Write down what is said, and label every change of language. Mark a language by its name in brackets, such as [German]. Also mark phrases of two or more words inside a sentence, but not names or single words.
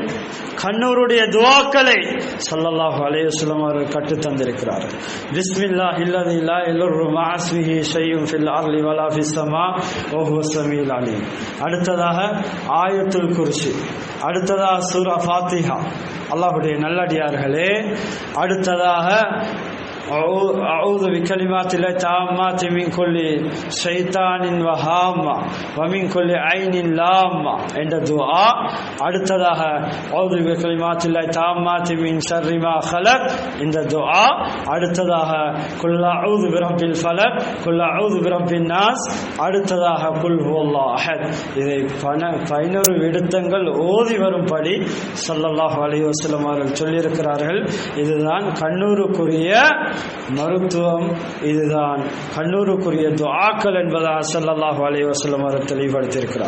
[Tamil] கண்ணூருடைய துஆக்களை [Arabic] صلى الله عليه وسلم [Tamil] அவர்கள் கற்று தந்திருக்கிறார்கள். [Arabic] بسم الله الذي لا يضر مع اسمه شيء في الأرض ولا في السماء وهو السميع العليم. [Tamil] அடுத்ததாக ஆயத்துல் குர்சி, அடுத்ததாக சூரா ஃபாத்திஹா. அல்லாஹ்வுடைய நல்லடியார்களே, அடுத்ததாக [Arabic] أعوذ بكلمات الله التامات من كل شيطان وهامة ومن كل عين لامة [Tamil] என்ற துஆ. அடுத்ததாக [Arabic] أعوذ بكلمات الله التامات من شر ما خلق [Tamil] இந்த துஆ. [Arabic] அடுத்ததாக قل أعوذ برب الفلق قل أعوذ برب الناس. அடுத்ததாக قل هو الله أحد. [Tamil] இதை 11 விடுத்தங்கள் ஓதி வரும்படி [Arabic] صلى الله عليه وسلم [Tamil] அவர்கள் சொல்லியிருக்கிறார்கள். இதுதான் கண்ணூருக்குரிய மருத்துவம் இதுதான் கண்ணூருக்குரிய துஆக்கள் என்பதாக [Arabic] صلى الله عليه وسلم [Tamil] அவர்கள் தெளிவுபடுத்தியிருக்கிறார்.